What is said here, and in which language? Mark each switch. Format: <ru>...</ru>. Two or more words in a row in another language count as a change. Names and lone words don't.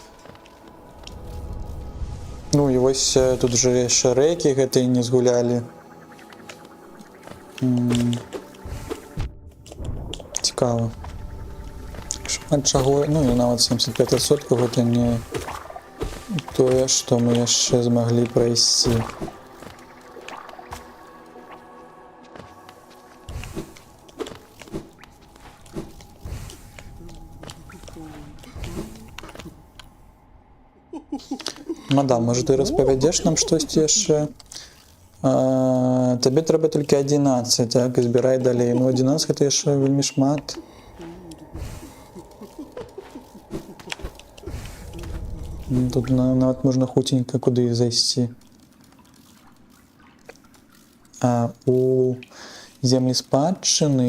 <be>Ну і вось тут уже яшчэ рэкі гэтыя не згулялі. Цікава. Шмат чаго, ну і нават 75% гэта не тое, што мы яшчэ змаглі прайсці.</be> <uk>Мадам, може ти розповідеш нам щось яшчэ?</uk> <be>Табе трэба толькі 11, так, і збірай далей. Ну, 11 гэта яшчэ вельмі шмат. Тут нават можна хутенька куды зайсці. У землі спадчыны.</be>